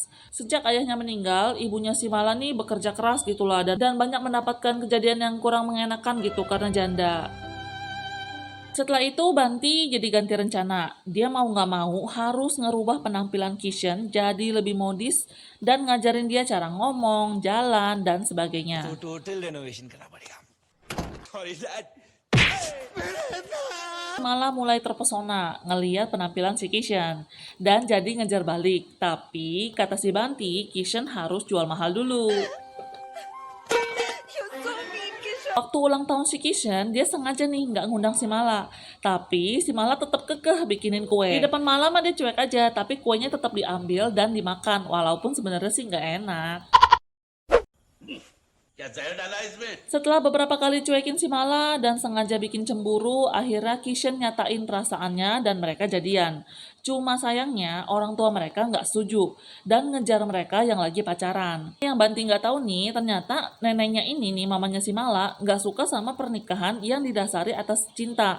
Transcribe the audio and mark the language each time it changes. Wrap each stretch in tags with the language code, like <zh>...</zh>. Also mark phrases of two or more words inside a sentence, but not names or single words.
<id>Sejak ayahnya meninggal, ibunya si Mala nih bekerja keras gitulah dan banyak mendapatkan kejadian yang kurang mengenakan gitu karena janda. Setelah itu Banti jadi ganti rencana. Dia mau nggak mau harus ngerubah penampilan Kishen jadi lebih modis dan ngajarin dia cara ngomong, jalan, dan sebagainya.</id> <hi>तो</hi> <en>total renovation</en> <hi>करना पड़ेगा</hi> <en>sorry dad</en> <id>Malah mulai terpesona ngeliat penampilan si Kishen dan jadi ngejar balik. Tapi kata si Banti, Kishen harus jual mahal dulu. Waktu ulang tahun si Kishen, dia sengaja nih nggak ngundang si Mala. Tapi si Mala tetap kekeh bikinin kue. Di depan Mala mah dia cuek aja, tapi kuenya tetap diambil dan dimakan. Walaupun sebenarnya sih nggak enak.</id> <hi>क्या जहर डाला इसमें</hi> <id>Setelah beberapa kali cuekin si Mala dan sengaja bikin cemburu, akhirnya Kishen nyatain perasaannya dan mereka jadian. Cuma sayangnya orang tua mereka nggak setuju dan ngejar mereka yang lagi pacaran. Yang Banti nggak tahu nih, ternyata neneknya ini nih, mamanya si Mala, nggak suka sama pernikahan yang didasari atas cinta.</id>